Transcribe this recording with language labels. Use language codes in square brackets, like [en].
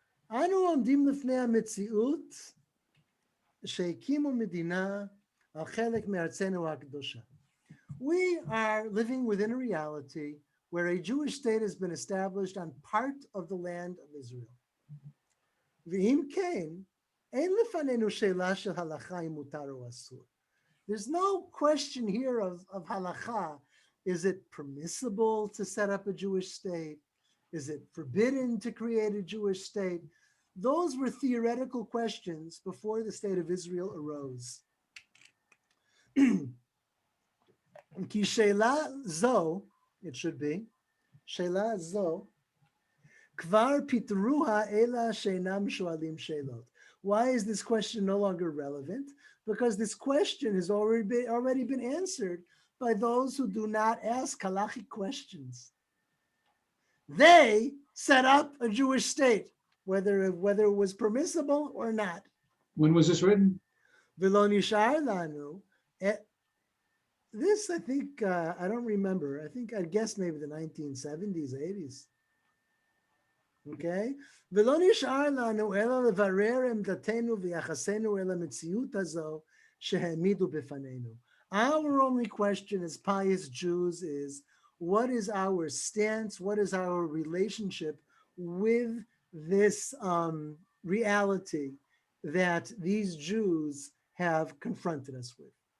[he] אנו עומדים לפני המציאות שהקימו מדינה על חלק מארצנו הקדושה. [en] We are living within a reality where a Jewish state has been established on part of the land of Israel. [he] ואם כן, אין לפנינו שאלה של הלכה אם מותר או אסור. [en] There's no question here of halacha. Is it permissible to set up a Jewish state? Is it forbidden to create a Jewish state? Those were theoretical questions before the state of Israel arose. [he] Ki sheila zo, [en] it should be, [he] sheila zo, kvar pitruha ela sheinam shoalim sheilot. [en] Why is this question no longer relevant? Because this question has already been answered by those who do not ask halachic questions. They set up a Jewish state, whether it was permissible or not. When was this written? [he] V'lo nishar lanu. [en] This, I think, I don't remember. I guess maybe the 1970s, 80s. Okay? [he] ולא נשאר לנו אלא לברר עמדתנו ויחסנו אל המציאות הזו שהעמידו בפנינו. [en] Our only question as pious Jews is, what is our stance? What is our relationship with this reality that these Jews have confronted us with?